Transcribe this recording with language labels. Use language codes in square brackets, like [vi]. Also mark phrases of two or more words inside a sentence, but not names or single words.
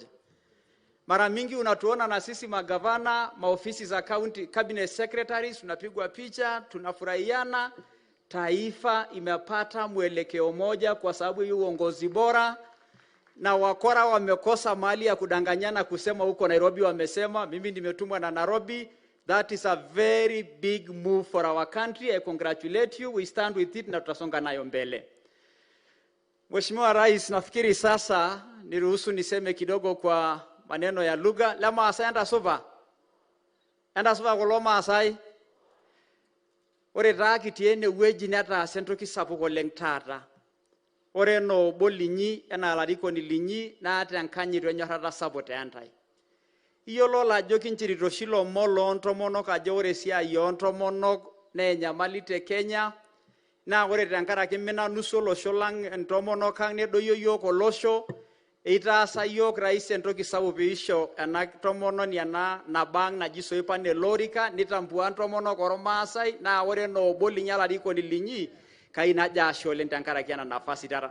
[sw] Mara mingi unatuona na sisi magavana, maofisi za county cabinet secretaries, tunapigwa picha, tunafurahiana. Taifa imepata mwelekeo moja kwa sababu ya uongozi bora, na wakora wamekosa mahali ya kudanganyana kusema huko Nairobi wamesema, mimi nimetumwa na Nairobi. [en] That is a very big move for our country. I congratulate you. We stand with it [sw] na tutasonga nayo mbele. Mheshimiwa Rais, nafikiri sasa niruhusu niseme kidogo kwa maneno ya lugha. [mas] Lama asante sova. Enda sova koloma asai. Ore taa kitiene weji netaasa entoki sapuk oleng taata. Ore no bolinyi ena larikoni linyi naata enkanyit wenyorrata sapuk teentai. Iyiolo ajo kinchirito oshi ilomon loontomonok ajo ore esiai oontomonok naa enyamali te Kenya, naa ore tenkaraki minanusu olosho lang entomonok ang nedoyio yiok olosho, itaasa yiok rais entoki sapuk piisho ena tomononi ena nabang naji Soipan elorika, nitambua ntomonok ormaasai, naa ore noobo linyi olarikoni linyi kai najo ashe oleng tenkaraki ena nafasi taata.